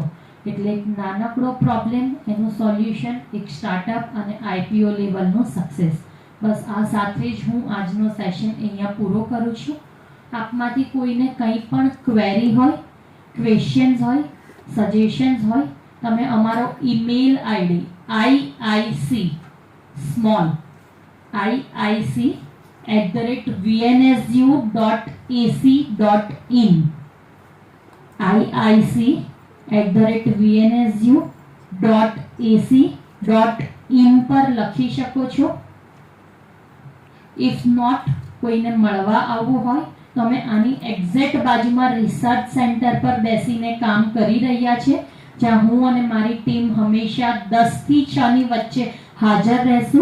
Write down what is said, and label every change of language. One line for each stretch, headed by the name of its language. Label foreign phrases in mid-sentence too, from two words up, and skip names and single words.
Gujarati: એટલે એક નાનકડો પ્રોબ્લેમ, એનું સોલ્યુશન, એક સ્ટાર્ટઅપ અને IPO લેવલનું સક્સેસ. બસ આ સાથે જ હું આજનો સેશન અહીંયા પૂરો કરું છું. આપમાંથી કોઈને કંઈ પણ ક્વેરી હોય, ક્વેશ્ચન્સ હોય, સજેશન્સ હોય, તમે અમારો
English: email ID
Gujarati: iic@vnsu.ac.in iic@vnsu.ac.in પર લખી શકો છો.
English: if not
Gujarati: કોઈને મળવા આવવું હોય તો અમે આની એક્ઝેક્ટ બાજુમાં રિસર્ચ સેન્ટર પર બેસીને કામ કરી રહ્યા છે, જ્યાં હું અને મારી ટીમ હંમેશા 10 થી 6 ની વચ્ચે હાજર રહેશું.